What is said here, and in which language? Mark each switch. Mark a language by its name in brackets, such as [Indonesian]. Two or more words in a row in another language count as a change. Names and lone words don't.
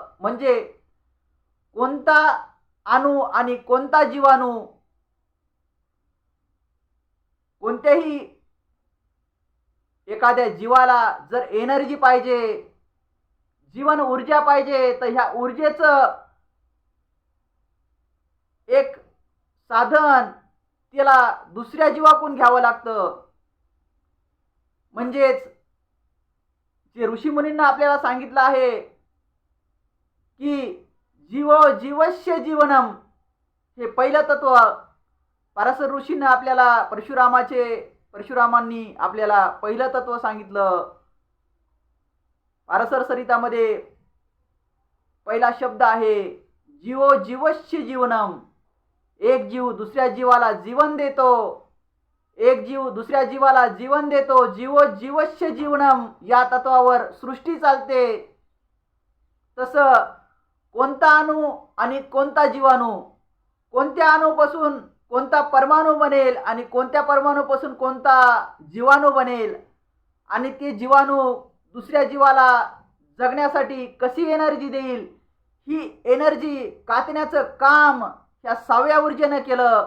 [Marathi] म्हणजे कोणता अणू आणि कोणता जीवाणू कोणत्याही एखाद्या जीवाला जर एनर्जी पाहिजे, जीवन ऊर्जा पाहिजे, तर ह्या ऊर्जेचं एक साधन त्याला दुसऱ्या जीवाकडून घ्यावं लागतं. म्हणजेच जे ऋषीमुनींना आपल्याला सांगितलं आहे की [Sanskrit] जीवो जीवस्य जीवनम [Marathi] हे पहिलं तत्व पराशर ऋषींनी आपल्याला परशुरामांनी आपल्याला पहिलं तत्व सांगितलं. पारसर सरितामध्ये पहिला शब्द आहे [Sanskrit] जीवो जीवस्य जीवनम. [Marathi] एक जीव दुसऱ्या जीवाला जीवन देतो. एक जीव दुसऱ्या जीवाला जीवन देतो. [Sanskrit] जीवो जीवस्य जीवनम [Marathi] या तत्वावर सृष्टी चालते. तसं कोणता अणू आणि कोणता जीवाणू, कोणत्या अणूपासून कोणता परमाणू बनेल आणि कोणत्या परमाणूपासून कोणता जीवाणू बनेल आणि ते जीवाणू दुसऱ्या जीवाला जगण्यासाठी कशी एनर्जी देईल, ही एनर्जी कातण्याचं काम ह्या 6व्या ऊर्जेनं केलं.